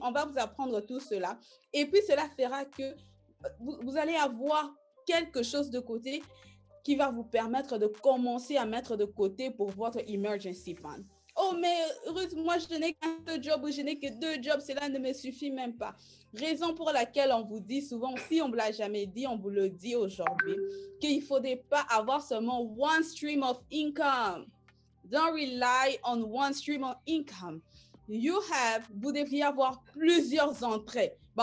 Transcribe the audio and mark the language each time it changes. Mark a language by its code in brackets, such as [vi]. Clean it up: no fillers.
[fr] On va vous apprendre tout cela. Et puis, cela fera que vous allez avoir quelque chose de côté qui va vous permettre de commencer à mettre de côté pour votre emergency fund. Oh, mais Ruth, moi, je n'ai qu'un seul job ou je n'ai que 2 jobs, cela ne me suffit même pas. Raison pour laquelle on vous dit souvent, si on ne vous l'a jamais dit, on vous le dit aujourd'hui, qu'il ne faudrait pas avoir seulement [en] one stream of income. Don't rely on one stream of income. [fr] Vous devriez avoir plusieurs entrées.